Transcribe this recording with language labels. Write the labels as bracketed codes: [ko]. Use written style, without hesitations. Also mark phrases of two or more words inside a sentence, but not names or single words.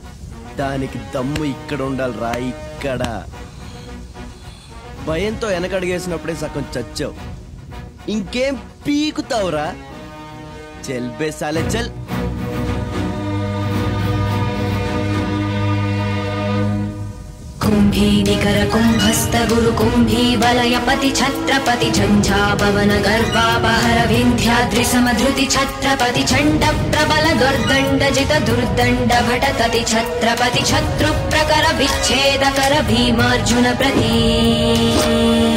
[te] దానికి దమ్ము ఇక్కడ ఉండాలిరా, ఇక్కడ. భయంతో వెనకడిగేసినప్పుడే సగం చచ్చావు. ఇంకేం పీకుతావురా? [hi] चल बे साले चल. [bra] कुंभी निकर कुंभस्त गुरु कुंभी वलय पति छत्रपति झंझाभवन गर्भापहर विंध्याद्रि समधृति छत्रपति चंड प्रबल दुर्दंड जित दुर्दंड भटतति छत्रपति शत्रु प्रकर विच्छेद कर भीमार्जुन प्रति